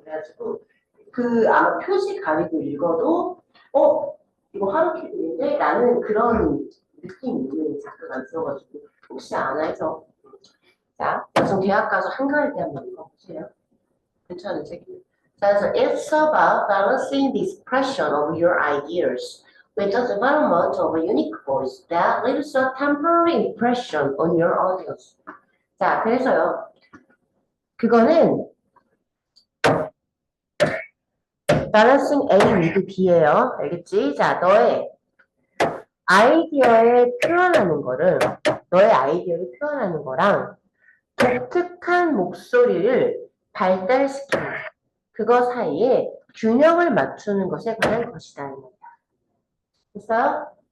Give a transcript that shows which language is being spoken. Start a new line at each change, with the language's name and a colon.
Korean: 그래가지고 그 아마 표지 가리고 읽어도 이거 하루키인데 나는 그런 느낌 있는 작가가 있어가지고 혹시 아나 해서 자, 나중 대학 가서 한가할 때 한번 읽어보세요. 괜찮은 책이에요. 자, 그래서
English: it's about balancing the expression of your ideas with the development of a unique voice that leaves a temporary impression on your audience.
Korean: 자, 그래서요. 그거는
English: balancing A with B
Korean: 예요. 알겠지? 자, 너의 아이디어를 표현하는 거를, 너의 아이디어를 표현하는 거랑 독특한 목소리를 발달시키는 그거 사이에 균형을 맞추는 것에 관한 것이다. 됐어요?